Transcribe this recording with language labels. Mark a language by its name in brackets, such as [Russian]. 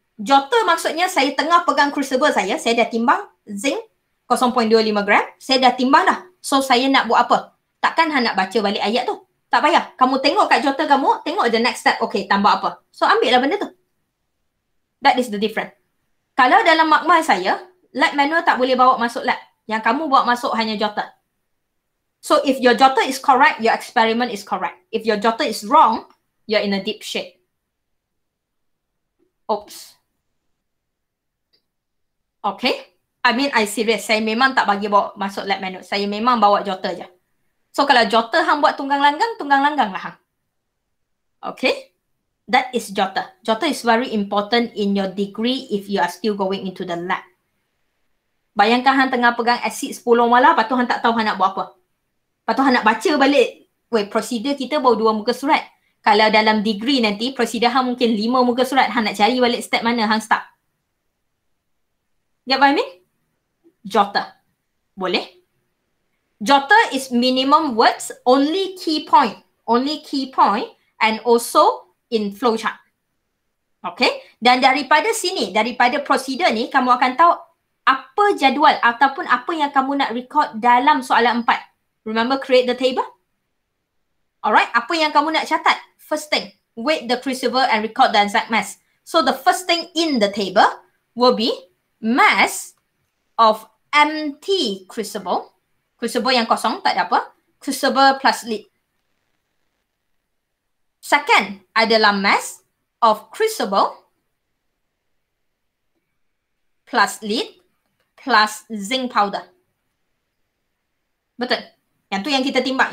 [Malay] Jotter maksudnya saya tengah pegang crucible saya dah timbang zinc 0.25 gram. Saya dah timbang dah. So saya nak buat apa? Takkan nak baca balik ayat tu. Tak payah. Kamu tengok kat jotter kamu, tengok the next step. Okay, tambah apa? So ambil lah benda tu. [English] That is the difference. [Malay] Kalau dalam makmal saya, lab manual tak boleh bawa masuk lab. Yang kamu bawa masuk hanya jotter. [English] So if your jotter is correct, your experiment is correct. If your jotter is wrong, you're in a deep shade. Oops. [Malay] Okay. [English] I mean, I serious. [Malay] Saya memang tak bagi bawa masuk lab manual. Saya memang bawa jotter je. So kalau jotter hang buat tunggang langgang lah hang. Okay. [English] That is jotter. Jotter is very important in your degree if you are still going into the lab. [Malay] Bayangkan hang tengah pegang asid 10 molar, lepas tu hang tak tahu hang nak buat apa. Lepas tu hang nak baca balik. Weh, prosedur kita baru 2 muka surat. Kalau dalam degree nanti, prosedur hang mungkin 5 muka surat. Hang nak cari balik step mana hang start. [English] Get what I mean? [Malay] Jotter. Boleh? [English] Jotter is minimum words, only key point. Only key point and also in flowchart. Okay? [Malay] Dan daripada sini, daripada prosedur ni, kamu akan tahu apa jadual ataupun apa yang kamu nak record dalam soalan 4. [English] Remember create the table? [Malay] Alright, apa yang kamu nak catat? [English] First thing, weight the crucible and record the exact mass. So the first thing in the table will be mass of empty crucible. [Malay] Crucible yang kosong, tak ada apa. Crucible plus lid. [English] Second adalah mass of crucible plus lid plus zinc powder. [Malay] Betul? Yang tu yang kita timbang.